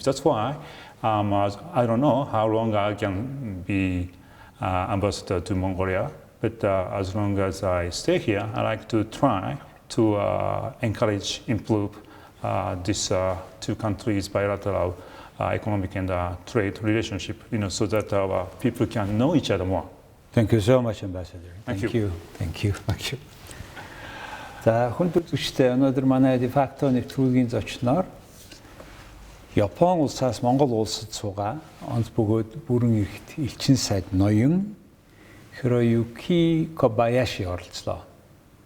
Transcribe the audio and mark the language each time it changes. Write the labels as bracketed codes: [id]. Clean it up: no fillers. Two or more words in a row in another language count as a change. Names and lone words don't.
[en] That's why I don't know how long I can be ambassador to Mongolia, but as long as I stay here, I like to try to encourage, improve these two countries' bilateral economic and trade relationship, so that our people can know each other more. Thank you so much, Ambassador. Thank you. Thank you. [mn] За хүн төрөлхтөй өнөөдөр манай дефакто нэвтрүүлгийн зочноор Япон Улсаас Монгол Улсад суугаа онц бөгөөд бүрэн эрхт элчин сайд ноён Hiroyuki Kobayashi оролцлоо.